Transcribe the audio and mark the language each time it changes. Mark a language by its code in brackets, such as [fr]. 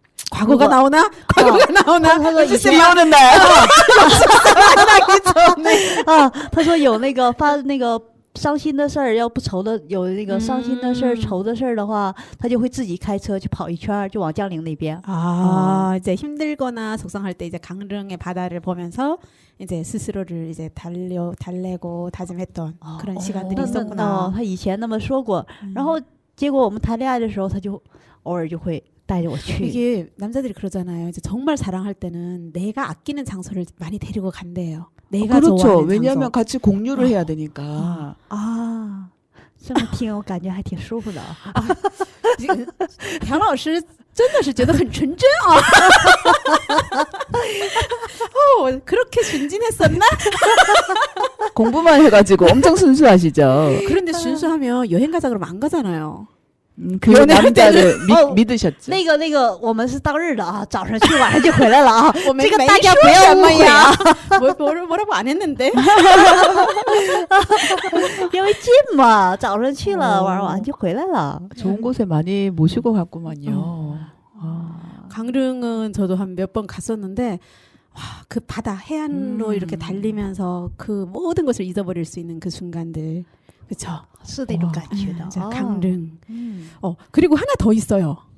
[ko] 과거가 나오나? 과거가 나오나? [zh] 他说以前 [ko] 비오는 날 [zh] 他说有那个发那个伤心的事儿，要不愁的有那个伤心的事儿、愁的事儿的话，他就会自己开车去跑一圈，就往江陵那边。 [ko] 이제 힘들거나 속상할 때 이제 강릉의 바다를 보면서 이제 스스로를 이제 달래고 다짐했던 그런 시간들이 있었구나. [zh] 他以前那么说过，然后结果我们谈恋爱的时候，他就偶尔就会带着我去。 [ko] 이게 남자들이 그러잖아요. 이제 정말 사랑할 때는 내가 아끼는 장소를 많이 데리고 간대요. 내가 그렇죠. 좋아하는 왜냐하면 장소. 같이 공유를 해야 되니까. [zh] 啊，这么听我感觉还挺舒服的。 양老师真的是觉得很纯真啊。 [ko] 그렇게 순진했었나? 공부만 해가지고 엄청 순수하시죠. 그런데 순수하면 여행 가자 그러면 안 가잖아요. 그 연애할 남자를 믿으셨죠. [zh] 那个我们是当日的啊，早上去晚上就回来了啊。我没这个没大家不要说什么误会啊， [ko] 뭐라고 안 했는데? [zh] 因为近嘛，早上去了，晚上晚上就回来了。 [ko] 좋은 곳에 많이 모시고 갔구만요. 아. 강릉은 저도 한 몇 번 갔었는데 와, 그 바다 해안로 이렇게 달리면서 그 모든 것을 잊어버릴 수 있는 그 순간들. 그렇죠? [zh] 是那种感觉的。 [ko] 강릉. 그리고 하나 더 있어요.